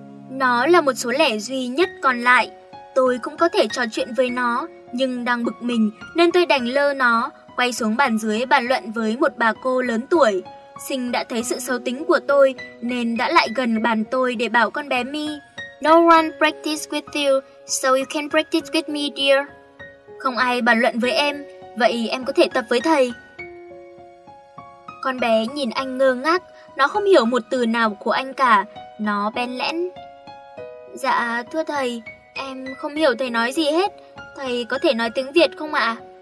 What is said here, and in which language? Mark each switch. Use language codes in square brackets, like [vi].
[vi] Nó là một số lẻ duy nhất còn lại. Tôi cũng có thể trò chuyện với nó, nhưng đang bực mình nên tôi đành lơ nó, quay xuống bàn dưới bàn luận với một bà cô lớn tuổi. Sinh đã thấy sự xấu tính của tôi nên đã lại gần bàn tôi để bảo con bé Mi. [en] No one practice with you, so you can practice with me, dear. [vi] Không ai bàn luận với em, vậy em có thể tập với thầy. Con bé nhìn anh ngơ ngác, nó không hiểu một từ nào của anh cả, nó bén lẽn. Dạ, thưa thầy, em không hiểu thầy nói gì hết. Thầy có thể nói tiếng Việt không ạ?